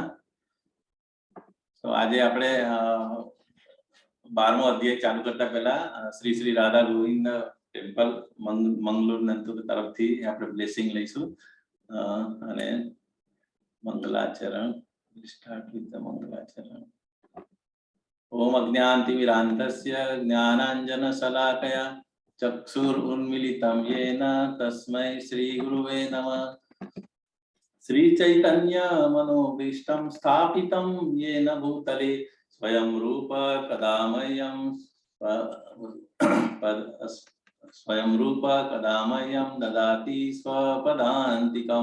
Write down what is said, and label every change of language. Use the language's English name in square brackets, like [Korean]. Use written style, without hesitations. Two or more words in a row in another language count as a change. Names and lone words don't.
[Gujarati] તો આજે આપણે 12મો અધ્યાય ચાલુ કરતા પહેલા શ્રી શ્રી રાધા ગોવિંદ ટેમ્પલ મંગલુર નંતુર તરફથી આપણે બ્લેસિંગ લઈશું અને મંગલાચરણ. [English] start with the મંગલાચરણ. [Sanskrit] ओम अज्ञानतिमिरान्धस्य ज्ञानाञ्जनशलाकया चक्षुरुन्मीलितं येन तस्मै श्रीगुरुवे नमः। श्रीचैतन्यमनोभीष्टं स्थापितं येन भूतले स्वयं रूप कदा मह्यं ददाति स्वपदान्तिकं।